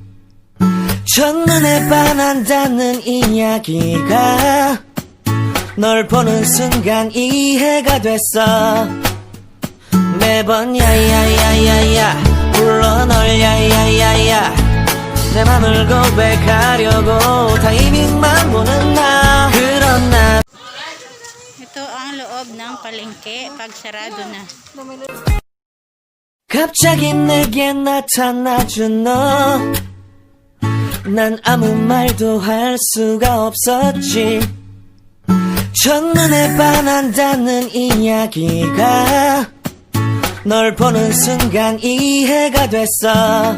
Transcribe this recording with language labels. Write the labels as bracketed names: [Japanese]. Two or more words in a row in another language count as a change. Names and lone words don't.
[Korean] 첫눈에 반한다는 이야기가 널 보는 순간 이해가 됐어. 매번 야야야야야 불러 널 야야야야, 내 맘을 고백하려고 타이밍만 보는 나. 그런 나. [Filipino] Ito ang loob ng palengke pag sarado na. [Korean] 갑자기 내게 나타나준 너, 난 아무 말도 할 수가 없었지. 첫눈에 반한다는 이야기가 널 보는 순간 이해가 됐어.